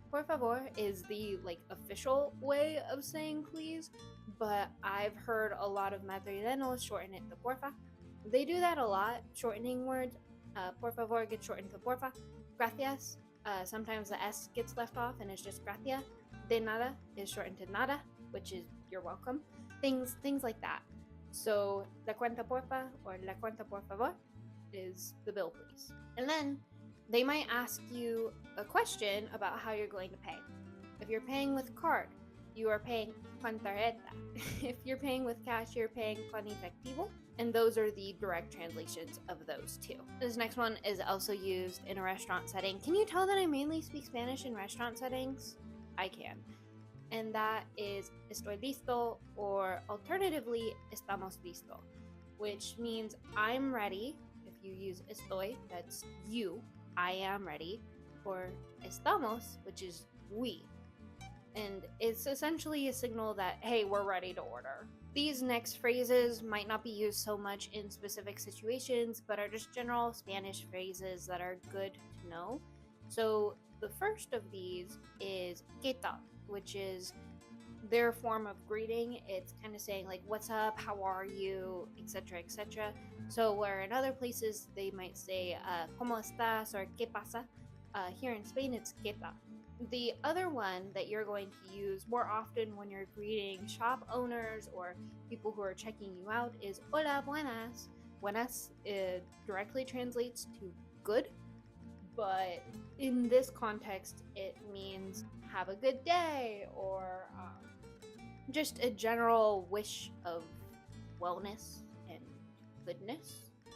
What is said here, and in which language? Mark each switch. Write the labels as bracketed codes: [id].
[en] Por favor is the official way of saying please, but I've heard a lot of Madrileños shorten it to porfa. They do that a lot, shortening words. [es] Por favor [en] gets shortened to [es] porfa. Gracias, [en] sometimes the S gets left off and it's just [es] gracias. De nada [en] is shortened to [es] nada, [en] which is you're welcome. Things like that. So [es] la cuenta porfa [en] or [es] la cuenta por favor [en] is the bill please. And then they might ask you a question about how you're going to pay. If you're paying with card, you are paying [es] con tarjeta. [en] If you're paying with cash, you're paying [es] con efectivo. [en] And those are the direct translations of those 2. This next one is also used in a restaurant setting. Can you tell that I mainly speak Spanish in restaurant settings? I can. And that is [es] estoy listo, [en] or alternatively, [es] estamos listo, [en] which means I'm ready. If you use estoy, that's you, I am ready, or estamos, which is we. And it's essentially a signal that, hey, we're ready to order. These next phrases might not be used so much in specific situations, but are just general Spanish phrases that are good to know. So the first of these is [es] ¿qué tal?, [en] which is their form of greeting. It's kind of saying like, what's up, how are you, etc., etc. So where in other places they might say [es] ¿cómo estás?, [en] or [es] ¿qué pasa?, [en] here in Spain it's [es] ¿qué tal?, [en] The other one that you're going to use more often when you're greeting shop owners or people who are checking you out is [es] hola, buenas. [en] Buenas directly translates to good, but in this context, it means have a good day or just a general wish of wellness and goodness.